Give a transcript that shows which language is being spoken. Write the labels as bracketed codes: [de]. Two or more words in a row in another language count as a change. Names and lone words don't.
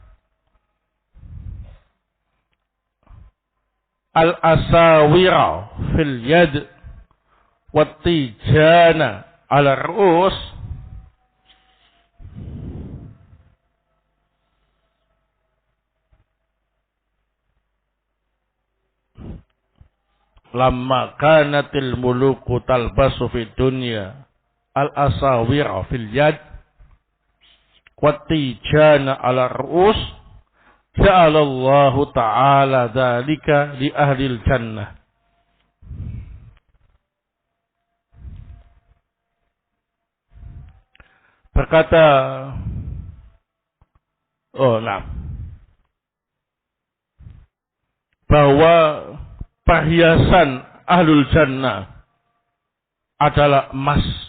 [ar] الأساور في اليد والتيجان على الرؤوس لما كانت الملوك تلبس في الدنيا الأساور في اليد والتيجان على الرؤوس جعل الله تعالى ذلك لأهل الجنة. [id] Berkata bahwa perhiasan [ar] أهل الجنة [id] adalah emas.